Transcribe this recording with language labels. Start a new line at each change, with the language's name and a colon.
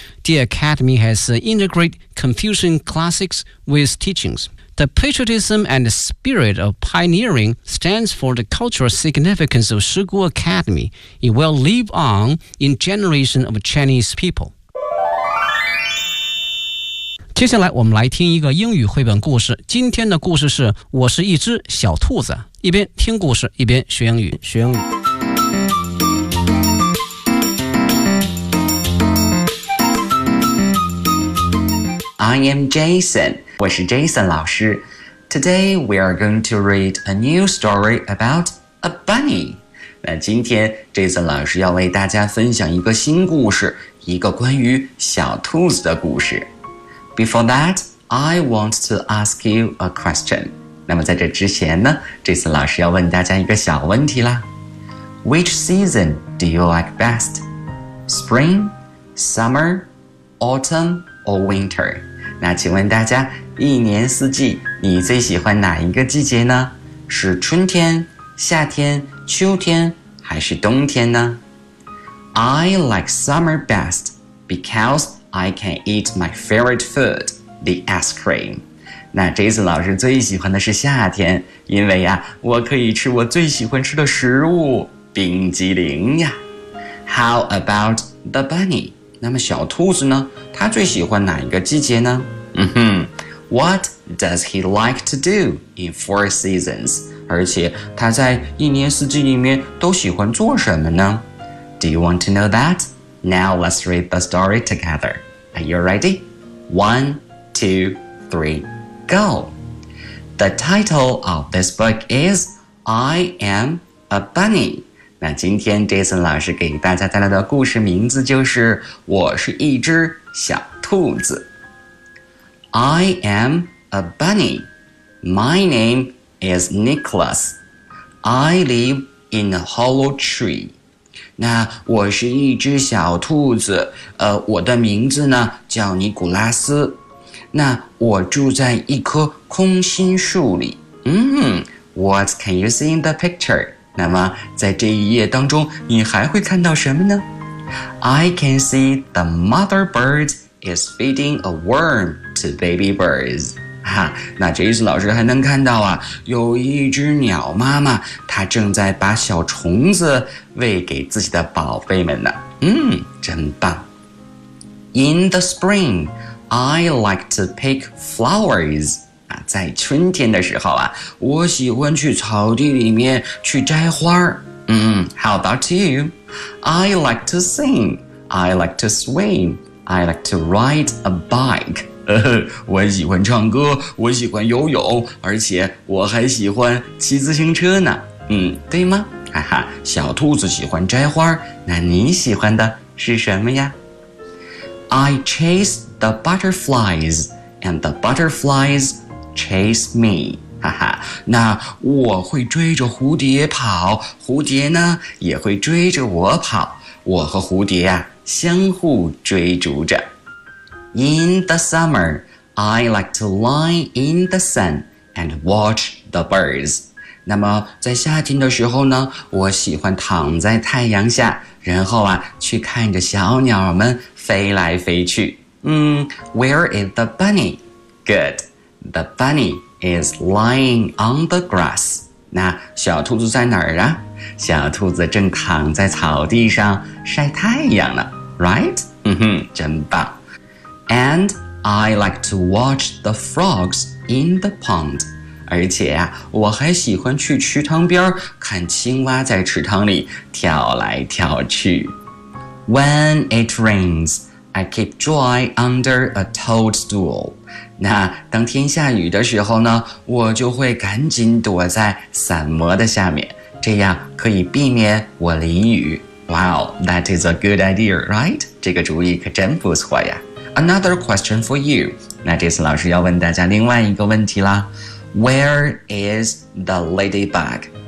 English: The Academy has integrated Confucian classics with teachings. The patriotism and the spirit of pioneering stands for the cultural significance of Shigu Academy. It will live on in generations of Chinese people.
Chinese: 接下来我们来听一个英语绘本故事。今天的故事是《我是一只小兔子》。一边听故事，一边学英语。学英语。
English: I am Jason.
Chinese: 我是 Jason 老师。
English: Today we are going to read a new story about a bunny.
Chinese: 那今天 Jason 老师要为大家分享一个新故事，一个关于小兔子的故事。
English: Before that, I want to ask you a question.
Chinese: 那么在这之前呢， Jason 老师要问大家一个小问题啦。
English: Which season do you like best? Spring, summer, autumn, or winter?
Chinese: 那请问大家，一年四季你最喜欢哪一个季节呢？是春天、夏天、秋天，还是冬天呢？
English: I like summer best because I can eat my favorite food, the ice cream.
Chinese: 那 Jason 老师最喜欢的是夏天，因为呀，我可以吃我最喜欢吃的食物，冰激凌呀。
English: How about the bunny?
Chinese: 那么小兔子呢？他最喜欢哪一个季节呢？
English: 嗯哼 ，What does he like to do in four seasons？
Chinese: 而且他在一年四季里面都喜欢做什么呢 ？
English: Do you want to know that？ Now let's read the story together. Are you ready？ One, two, three, go. The title of this book is "I Am a Bunny."
Chinese: 那今天 Jason 老师给大家带来的故事名字就是《我是一只小兔子》。
English: I am a bunny. My name is Nicholas. I live in a hollow tree.
Chinese: 那我是一只小兔子，我的名字呢叫尼古拉斯。那我住在一棵空心树里。
English: What can you see in the picture?
Chinese: 那么在这一页当中你还会看到什么呢？
English: I can see the mother bird is feeding a worm to baby birds.
Chinese: 那Jason老师还能看到啊，有一只鸟妈妈，她正在把小虫子喂给自己的宝贝们呢。真棒。
English: In the spring, I like to pick flowers.
Chinese: 在春天的时候啊，我喜欢去草地里面去摘花。
English: How about you? I like to sing. I like to swim. I like to ride a bike.
Chinese: 我喜欢唱歌，我喜欢游泳，而且我还喜欢骑自行车呢。对吗？哈哈，小兔子喜欢摘花，那你喜欢的是什么呀？
English: I chase the butterflies, and the butterflies chase me.
Chinese: 哈哈，那我会追着蝴蝶跑，蝴蝶呢，也会追着我跑，我和蝴蝶啊，相互追逐着。
English: In the summer, I like to lie in the sun and watch the birds.
Chinese: 那么在夏天的时候呢，我喜欢躺在太阳下，然后啊，去看着小鸟们飞来飞去。
English: Where is the bunny? Good. The bunny is lying on the grass.
Chinese: 那小兔子在哪儿啊？小兔子正躺在草地上晒太阳呢。
English: Right?
Chinese: 真棒。
English: And I like to watch the frogs in the pond.
Chinese: 而且啊，我还喜欢去池塘边看青蛙在池塘里跳来跳去。
English: When it rains, I keep dry under a toadstool.
Chinese: 那当天下雨的时候呢，我就会赶紧躲在伞膜的下面，这样可以避免我淋雨。
English: Wow, that is a good idea, right?
Chinese: 这个主意可真不错呀。
English: Another question for you.
Chinese: 那这次老师要问大家另外一个问题啦。
English: Where is the ladybug?